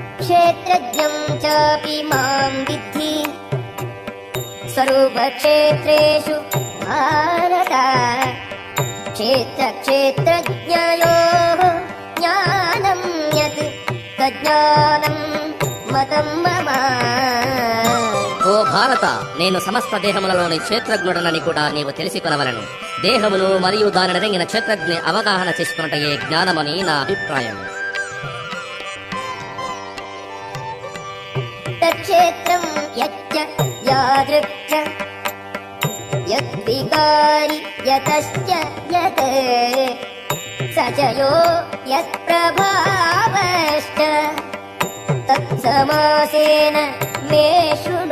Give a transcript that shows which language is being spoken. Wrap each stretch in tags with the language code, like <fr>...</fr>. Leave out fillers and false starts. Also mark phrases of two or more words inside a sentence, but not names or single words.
<sa>क्षेत्रज्ञं चापि मां विद्धि सर्वक्षेत्रेषु भारत क्षेत्रक्षेत्रज्ञयोः ज्ञानं यत् तज्ज्ञानं మతం మమ.</sa> <te>ఓ భారత, నేను సమస్త దేహములలోని క్షేత్రజ్ఞుడనని కూడా నీవు తెలిసికొనవలను. దేహమును మరియు దానిని రంగిన క్షేత్రజ్ఞ అవగాహన చేసుకున్నటయే జ్ఞానమని నా అభిప్రాయం.</te> <sa>తక్షేత్రం యచ్చ యాదృక్చ యద్వికారి యతశ్చ యత్ సచయో యత్ప్రభావశ్చ తత్సమాసేన మే శృణు.</sa>